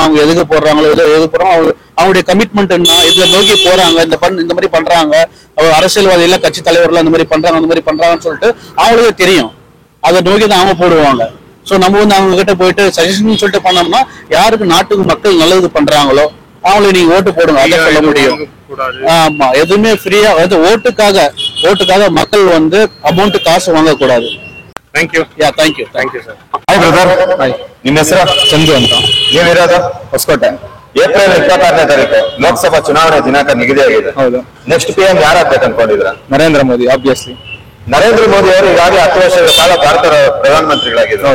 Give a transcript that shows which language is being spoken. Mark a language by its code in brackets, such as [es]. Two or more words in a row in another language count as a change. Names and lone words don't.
[ta] அவங்க எதுக்கு போடுறாங்களோ எது போடுறாங்க, அவங்களுடைய கமிட்மெண்ட் என்ன, இதுல நோக்கி போறாங்க, இந்த மாதிரி பண்றாங்க, அரசியல்வாதி எல்லாம் கட்சி தலைவர்கள் அந்த மாதிரி பண்றாங்கன்னு சொல்லிட்டு அவங்களுக்கே தெரியும். அதை நோக்கி தான் அவங்க போடுவாங்க. சோ நம்ம வந்து அவங்க கிட்ட போயிட்டு சஜஷன் சொல்லிட்டு பண்ணோம்னா யாருக்கு நாட்டுக்கு மக்கள் நல்லது பண்றாங்களோ அவங்களுக்கு நீங்க ஓட்டு போடுங்க, அதை சொல்ல முடியும். ஆமா, எதுவுமே ஃப்ரீயா வந்து ஓட்டுக்காக மக்கள் வந்து அமௌண்ட் காசு வாங்க கூடாது. [en] Thank you. Thank you sir. Hi brother. [kn] ನಿಮ್ಮ ಹೆಸರು? ಚಂದು ಅಂತ. ನೀವಿರೋದು? ಹೊಸಕೋಟೆ. ಏಪ್ರಿಲ್ 26ನೇ ತಾರೀಕು ಲೋಕಸಭಾ ಚುನಾವಣೆ ದಿನಾಂಕ ನಿಗದಿಯಾಗಿದೆ. ಹೌದು. [en] next PM [kn] ಯಾರಾಗ್ಬೇಕು ಅನ್ಕೊಂಡಿದ್ರ? ನರೇಂದ್ರ ಮೋದಿ, ಆಬ್ವಿಯಸ್ಲಿ. ನರೇಂದ್ರ ಮೋದಿ ಅವರು ಈಗಾಗಲೇ 10 ವರ್ಷಗಳ ಕಾಲ ಭಾರತದ ಪ್ರಧಾನಮಂತ್ರಿಗಳಾಗಿದ್ರು.